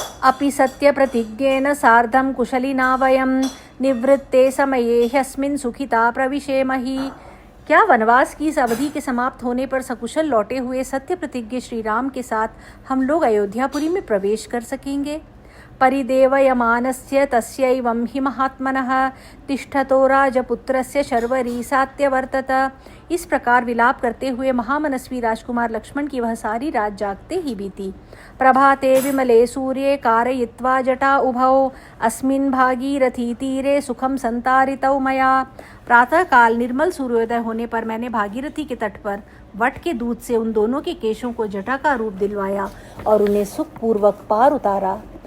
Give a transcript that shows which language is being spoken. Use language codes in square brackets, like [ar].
[sa] अपि सत्य प्रतिज्ञेन सार्धं कुशलिना वयं निवृत्ते समये ह्यस्मिन् सुखिता प्रविशेमहि। [hi] क्या वनवास की इस अवधि के समाप्त होने पर सकुशल लौटे हुए सत्य प्रतिज्ञ श्री राम के साथ हम लोग अयोध्यापुरी में प्रवेश कर सकेंगे? [sa] परिदेवयमानस्य तस्यैवं हि महात्मनः तिष्ठतो राजपुत्रस्य शर्वरी सात्यवर्तत। [hi] इस प्रकार विलाप करते हुए महामनस्वी राजकुमार लक्ष्मण की वह सारी रात जागते ही बीती। [sa] प्रभाते विमले सूर्ये कारयित्वा जटा उभौ अस्मिन् भागीरथी तीरे सुखम संतारितौ मया। [hi] प्रातःकाल निर्मल सूर्योदय होने पर मैंने भागीरथी के तट पर वट के दूध से उन दोनों के केशों को जटा का रूप दिलवाया और उन्हें सुखपूर्वक पार उतारा।